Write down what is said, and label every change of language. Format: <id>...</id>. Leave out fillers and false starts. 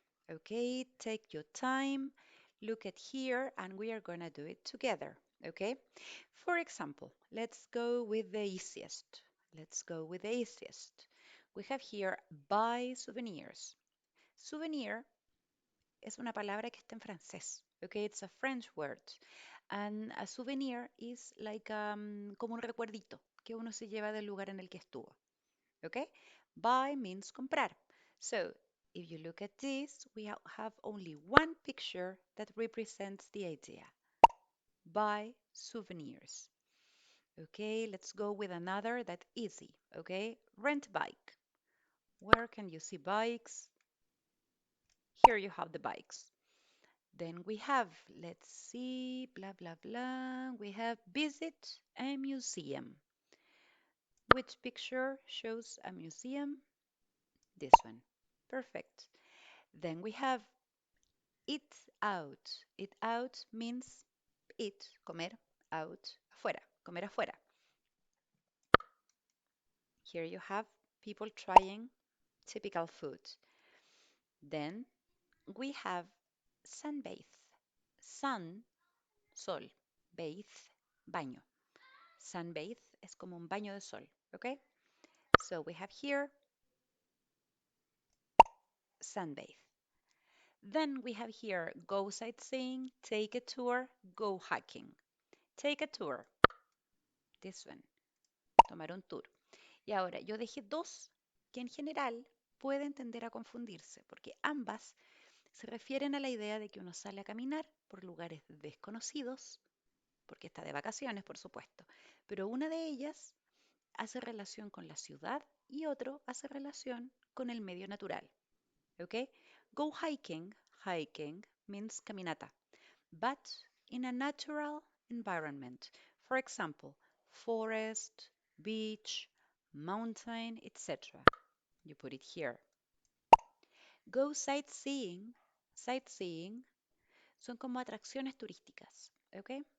<en>Okay, take your time, look at here, and we are gonna do it together. Okay, for example, let's go with the easiest. Let's go with the easiest. We have here buy souvenirs.</en> <es>Souvenir es una palabra que está en francés.</es> <en>Okay, it's a French word. And a souvenir is like</en> <es>como un recuerdito que uno se lleva del lugar en el que estuvo.</es> <en>Okay, buy means comprar. So if you look at this, we have only one picture that represents the idea. Buy souvenirs. Okay, let's go with another that's easy. Okay, rent bike. Where can you see bikes? Here you have the bikes. Then we have, let's see, blah, blah, blah. We have visit a museum. Which picture shows a museum? This one. Perfect. Then we have eat out. Eat out means eat, comer, out, afuera,</en> <es>comer afuera.</es> <en>Here you have people trying typical food. Then we have sunbathe. Sun, sol, bathe, baño.</en> <es>Sunbathe es como un baño de sol, okay?</es> <en>So we have here sunbathe. Then we have here go sightseeing, take a tour, go hiking. Take a tour. This one.</en> <es>Tomar un tour. Y ahora yo dejé dos que en general pueden tender a confundirse porque ambas se refieren a la idea de que uno sale a caminar por lugares desconocidos, porque está de vacaciones, por supuesto, pero una de ellas hace relación con la ciudad y otro hace relación con el medio natural. ¿Ok?</es> <en>Go hiking, hiking means caminata, but in a natural environment. For example, forest, beach, mountain, etc. You put it here. Go sightseeing,</en> <es>sightseeing son como atracciones turísticas, okay?</es>